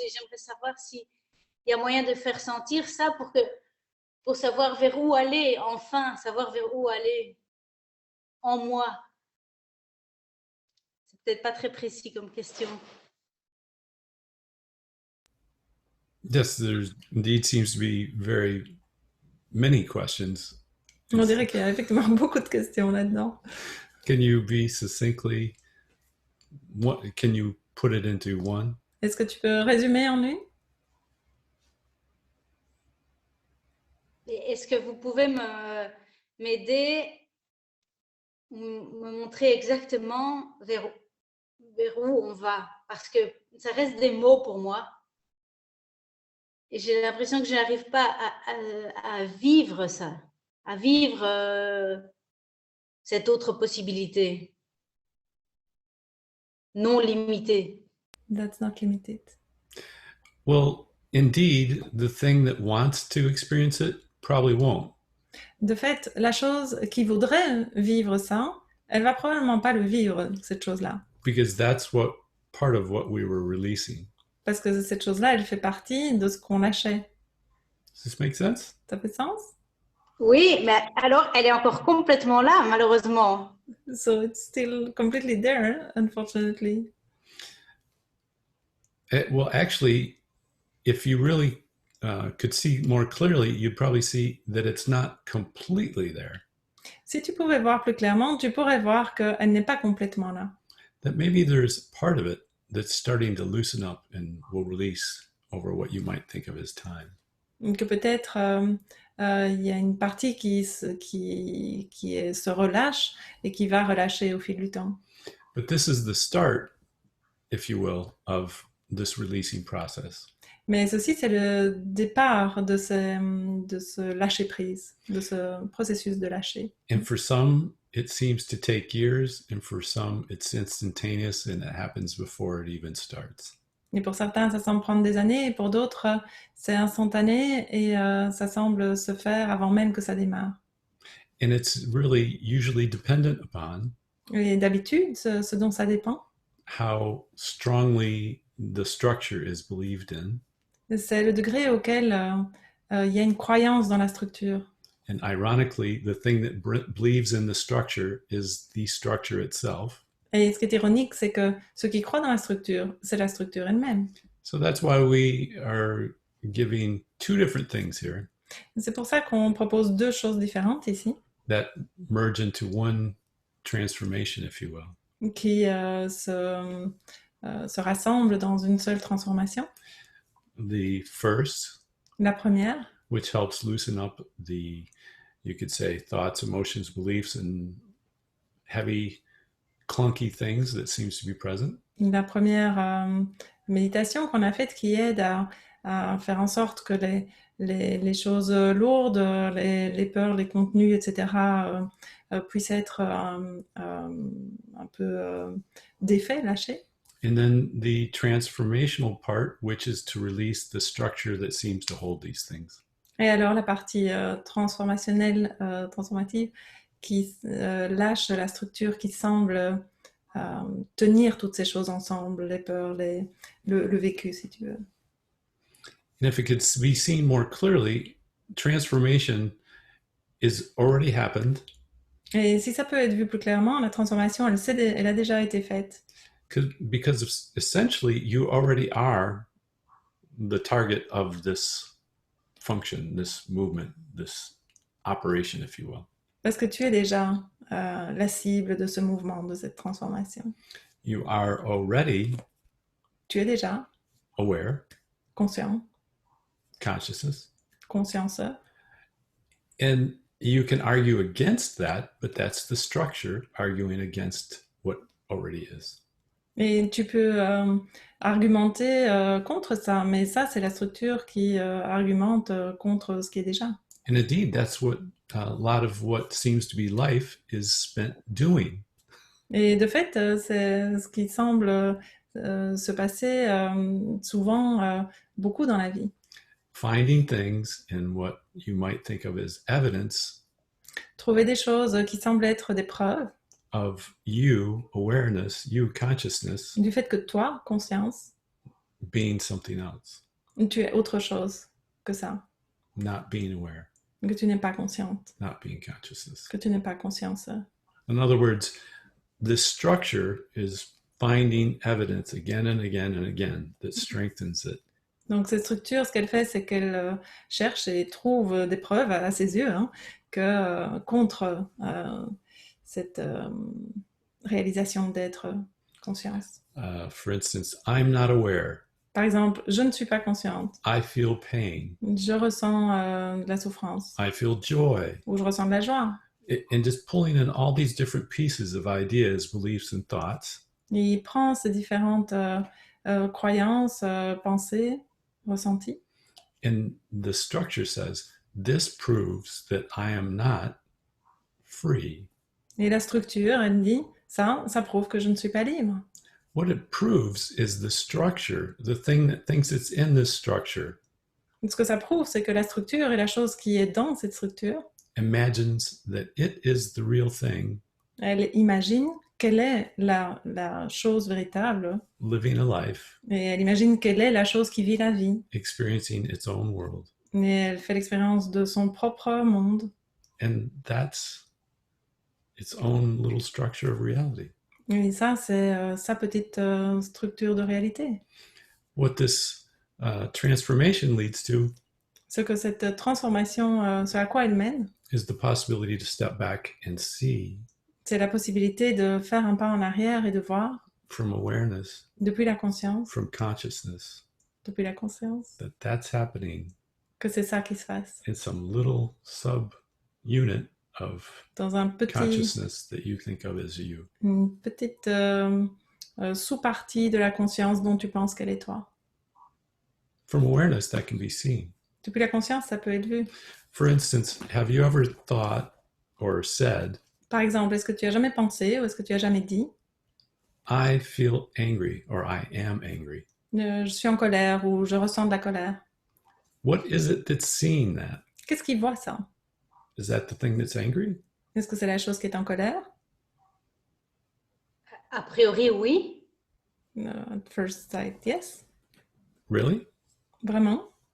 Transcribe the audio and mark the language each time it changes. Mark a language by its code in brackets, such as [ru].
[fr] Et j'aimerais savoir s'il y a moyen de faire sentir ça pour savoir vers où aller, enfin, savoir vers où aller en moi. C'est peut-être pas très précis comme question. [en] Yes, there indeed seems to be very many questions. [fr] On dirait qu'il y a effectivement beaucoup de questions là-dedans. [en] Can you be succinctly, can you put it into one? [fr] Est-ce que tu peux résumer en une? Est-ce que vous pouvez m'aider, me montrer exactement vers où on va? Parce que ça reste des mots pour moi. Et j'ai l'impression que je n'arrive pas à vivre ça, à vivre cette autre possibilité non limitée? [en] That's not limited. Well, indeed, the thing that wants to experience it probably won't. [fr] De fait, la chose qui voudrait vivre ça, elle va probablement pas le vivre, cette chose-là. [en] Because that's what part of what we were releasing. [fr] Parce que cette chose-là, elle fait partie de ce qu'on lâchait. [en] Does this make sense? [fr] Ça fait sens? Oui, mais alors elle est encore complètement là, malheureusement. [en] So it's still completely there, unfortunately. Well, actually, if you really could see more clearly, you'd probably see that it's not completely there. [fr] Si tu pouvais voir plus clairement, tu pourrais voir qu'elle n'est pas complètement là. [en] That maybe there's part of it that's starting to loosen up and will release over what you might think of as time. [fr] Que peut-être il y a une partie qui se relâche et qui va relâcher au fil du temps. [en] But this is the start, if you will, of this releasing process. [fr] Mais ceci, c'est le départ de ce lâcher-prise, de ce processus de lâcher. [en] And for some, it seems to take years, and for some, it's instantaneous and it happens before it even starts. [fr] Et pour certains, ça semble prendre des années, et pour d'autres, c'est instantané et ça semble se faire avant même que ça démarre. [en] And it's really usually dependent upon [fr] Et d'habitude, ce dont ça dépend, [en] how strongly the structure is believed in. [fr] C'est le degré auquel il y a une croyance dans la structure. [en] And ironically, the thing that believes in the structure is the structure itself. [fr] Et ce qui est ironique, c'est que ce qui croit dans la structure, c'est la structure elle-même. [en] So that's why we are giving two different things here [fr] C'est pour ça qu'on propose deux choses différentes ici, [en] that merge into one transformation, if you will. [fr] qui se rassemblent dans une seule transformation. [en] The first, [fr] La première, [en] which helps loosen up the, you could say, thoughts, emotions, beliefs, and heavy, clunky things that seems to be present. [fr] la première méditation qu'on a faite qui aide à faire en sorte que les choses lourdes, les peurs, les contenus, etc., puissent être un peu défaits, lâchés. [en] And then the transformational part, which is to release the structure that seems to hold these things. [fr] Et alors la partie transformationnelle, transformative, qui lâche la structure qui semble tenir toutes ces choses ensemble, les peurs, le vécu, si tu veux. [en] And if it could be seen more clearly, transformation is already happened [fr] Et si ça peut être vu plus clairement, la transformation, elle a déjà été faite. [en] because essentially you already are the target of this function, this movement, this operation, if you will. [fr] Parce que tu es déjà la cible de ce mouvement, de cette transformation. [en] You are already [fr] Tu es déjà [en] aware, [fr] conscient, [en] consciousness, [fr] conscienceur. [en] and you can argue against that, but that's the structure arguing against what already is. [fr] Et tu peux argumenter contre ça, mais ça, c'est la structure qui argumente contre ce qui est déjà. [en] And indeed, that's what a lot of what seems to be life is spent doing. [fr] Et de fait, c'est ce qui semble se passer souvent beaucoup dans la vie. [en] Finding things in what you might think of as evidence [fr] Trouver des choses qui semblent être des preuves [en] of you, awareness, you, consciousness, [fr] du fait que toi, conscience, [en] being something else, [fr] tu es autre chose que ça, [en] not being aware, [fr] que tu n'es pas consciente, [en] not being consciousness. [fr] que tu n'es pas conscienceur. [en] In other words, this structure is finding evidence again and again and again that strengthens it. [fr] Donc cette structure, ce qu'elle fait, c'est qu'elle cherche et trouve des preuves à ses yeux que contre cette réalisation d'être conscience. [en] For instance, I'm not aware. [fr] Par exemple, je ne suis pas consciente, [en] I feel pain. [fr] je ressens de la souffrance, [en] I feel joy. [fr] ou je ressens de la joie. [en] And just pulling in all these different pieces of ideas, beliefs, and thoughts. [fr] Et il prend ces différentes croyances, pensées, ressentis. [en] And the structure says, this proves that I am not free. [fr] Et la structure, elle dit, ça prouve que je ne suis pas libre. [en] What it proves is the structure, the thing that thinks it's in this structure, [fr] Ce que ça prouve, c'est que la structure et la chose qui est dans cette structure, [en] imagines that it is the real thing, [fr] elle imagine quelle est la chose véritable [en] living a life, [fr] et elle imagine quelle est la chose qui vit la vie. [en] experiencing its own world. [fr] Et elle fait l'expérience de son propre monde. [en] And that's its own little structure of reality. [fr] Et ça, c'est sa petite structure de réalité. [en] What this transformation leads to [fr] Ce que cette transformation, ce à quoi elle mène, [en] is the possibility to step back and see [fr] c'est la possibilité de faire un pas en arrière et de voir, [en] from awareness, [fr] depuis la conscience, [en] from consciousness, [fr] depuis la conscience, [en] that that's happening [fr] que c'est ça qui se passe. [en] in some little sub-unit of [fr] Dans un petit, [en] consciousness that you think of as you. [fr] une petite sous-partie de la conscience dont tu penses qu'elle est toi. [en] From awareness, that can be seen. [fr] Depuis la conscience, ça peut être vu. [en] For instance, have you ever thought or said, [fr] Par exemple, est-ce que tu as jamais pensé ou est-ce que tu as jamais dit [en] I feel angry or I am angry? [fr] je suis en colère ou je ressens de la colère? [en] What is it that's seeing that? [fr] Qu'est-ce qui voit ça? [en] Is that the thing that's angry? [fr] Est-ce que c'est la chose qui est en colère? A priori, oui. [en] At first sight, yes. Really? [fr] Vraiment?